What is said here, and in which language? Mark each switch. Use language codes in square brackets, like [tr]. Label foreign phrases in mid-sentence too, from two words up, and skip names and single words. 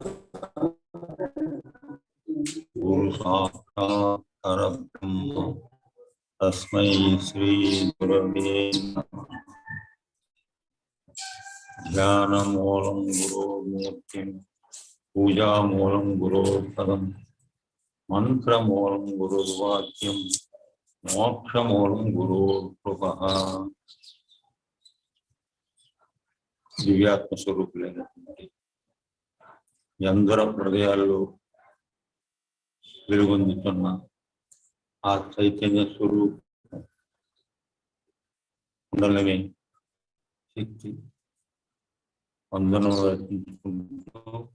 [sa] गुरु साक्षात् परब्रह्म तस्मै श्री गुरवे नमः। ध्यानमूलं गुरोर्मूर्तिं पूजामूलं गुरोर्पदं मंत्रमूलं गुरुर्वाक्यं मोक्षमूलं गुरोर्कृपः। [te] దివ్యాత్మ స్వరూపులైనటువంటి ఎందరో హృదయాల్లో వెలుగొందుతున్న ఆ చైతన్య స్వరూపం కుండలిని శక్తి వందనం రచించుకుంటూ